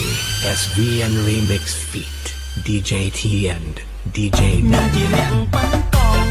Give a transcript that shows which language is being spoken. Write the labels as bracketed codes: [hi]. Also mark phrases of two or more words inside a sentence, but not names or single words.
[en] SV and Remix feat. DJ T and DJ [km] ខ្ញុំ [en] Nat. [km] ជាអ្នកបានក